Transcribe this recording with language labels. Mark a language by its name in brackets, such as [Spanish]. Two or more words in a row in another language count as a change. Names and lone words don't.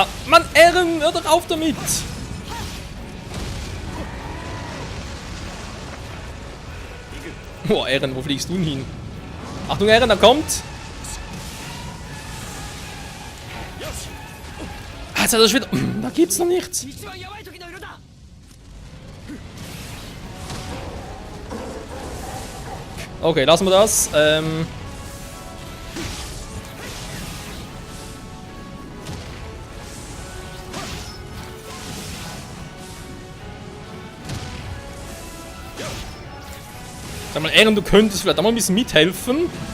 [German] Mann, Eren, hör doch auf damit! Boah, Eren, wo fliegst du denn hin? Achtung, Eren, da kommt! Ah, jetzt hat er schon wieder... Da gibt's noch nichts! [Japanese] 一番やばい時の色だ。 [German] Okay, lassen wir das. Sag mal, Eren, du könntest vielleicht auch mal ein bisschen mithelfen.